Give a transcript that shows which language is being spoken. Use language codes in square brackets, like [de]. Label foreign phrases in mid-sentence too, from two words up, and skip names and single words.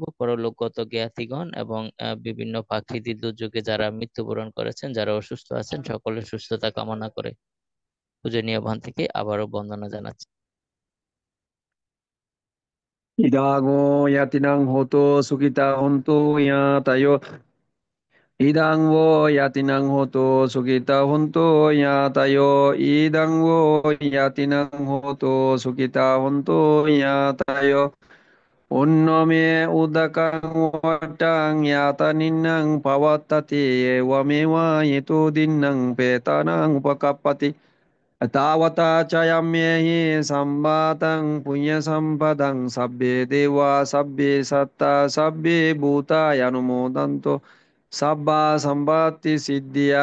[bn] পরলোকগত জ্ঞাতিগণ এবং বিভিন্ন প্রাকৃতিক দুর্যোগে যারা মৃত্যুবরণ করেছেন, যারা অসুস্থ আছেন, সকলের সুস্থতা কামনা করে পূজনীয় ভান থেকে আবারও বন্দনা জানাচ্ছি। [pi] ইদাগো ইয়াতিনাং হতো সুখিতা হন্তু ইয়াতায়। ইদাং ও ইয়াতিনাং হতো সুখিতা হন্তু ইয়াতায়। ইদাং ও ইয়াতিনাং হতো সুখিতা হন্তু ইয়াতায়। অন্নমে উদকাং ওয়াটাং ইয়াতা নিন্নাং পাওয়াত্তাতি এওয়ামেওয়া ইতো দিন্নাং পেতানাং উপকাপ্পতি। তাবতা চয়াম্যেহি সম্বাদং পুণ্য সম্পদং সব্বে দেবা সব্বে সত্তা সব্বে ভূতায়নুমোদন্তো সব্বা সম্পত্তি সিদ্ধিয়া।